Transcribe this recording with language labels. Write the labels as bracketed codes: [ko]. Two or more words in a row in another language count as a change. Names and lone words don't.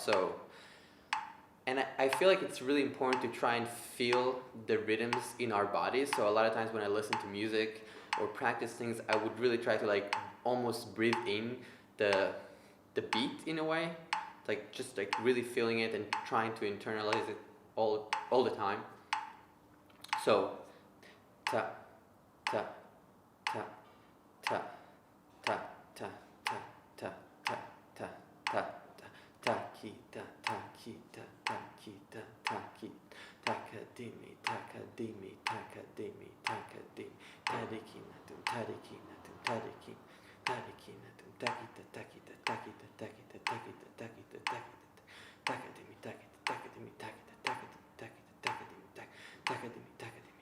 [en] So, and I feel like it's really important to try and feel the rhythms in our bodies. So a lot of times when I listen to music or practice things, I would really try to like almost breathe in the beat in a way, like just like really feeling it and trying to internalize it all the time. So ta ta ta ta ta ta ta ta ta ta ta ta ki ta ta ki ta ta ki ta ta ki takadimi takadimi takadimi takadimi tadikinatum tadikinatum tadikin tadikinatum takita takita takita takita takita takita takita takadimi takita takadimi takita takadimi takita takadimi takadimi takadimi